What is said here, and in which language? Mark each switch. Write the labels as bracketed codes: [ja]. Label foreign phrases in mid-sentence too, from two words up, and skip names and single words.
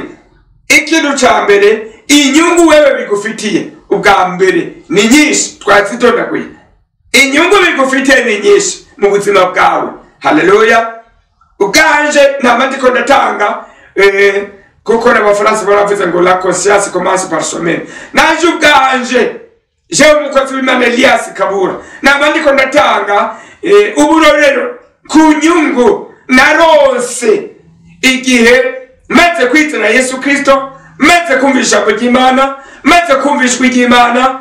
[rn] Ikintu ca mbere inyungu wewe bigufitiye ubwa mbere ni nyinshi, twazitondaguye. Inyungu bigufitiye ni nyinshi mu buzima bwawe. Haleluya. Ubwanje ndiko ndatanga kuko n'abafaransa baravuze ngo [fr] la conscience commence par soi-même. [rn] Naje ubwanje je umukozi w'Imana Elias Kabura ndiko ndatanga uburorero ku nyungu narose igihe maze kwizera Yesu Kristo, maze kumvisha ijambo ry'Imana, maze kumvishwa ry'Imana.